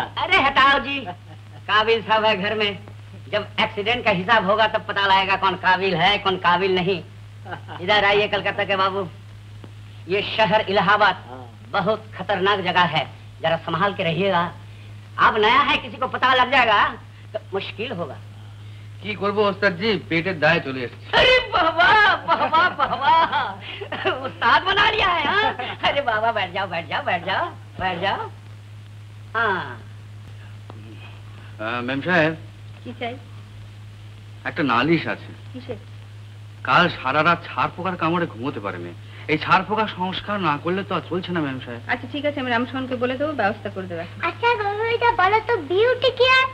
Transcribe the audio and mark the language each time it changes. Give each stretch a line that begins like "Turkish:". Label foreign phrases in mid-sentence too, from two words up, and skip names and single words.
Hindi: अरे हटाओ जी, काबिल साहब है घर में। जब एक्सीडेंट का हिसाब होगा तब पता लगेगा कौन काबिल है कौन काबिल नहीं। इधर आइए कलकत्ता के बाबू, ये शहर इलाहाबाद बहुत खतरनाक जगह है, जरा संभाल के रहिएगा। अब नया है, किसी को पता लग जाएगा तो मुश्किल होगा।
Bangla: কি করবো ওস্তাদ জি, পেটের দায়ে চলে এসেছে।
Hindi: अरे बाबा बाबा बाबा, उस्ताद बना लिया है। हाँ? अरे बाबा बैठ जाओ बैठ जाओ बैठ जाओ बैठ जाओ। हाँ
Bangla: ম্যাম সাহেব, কি চাই? একটা নালিশ আছে। কিসে? কাল সারা রাত ছাড় পোকার কামড়ে ঘুমোতে পারেনি। এই ছাড় পোকার সংস্কার না করলে তো আর চলছে না ম্যাম সাহেব। আচ্ছা ঠিক আছে, আমি রামসোহনকে বলে দেবো, ব্যবস্থা করে দেবে। আচ্ছা গৌরীটা বলো তো, বিউটি কি আর?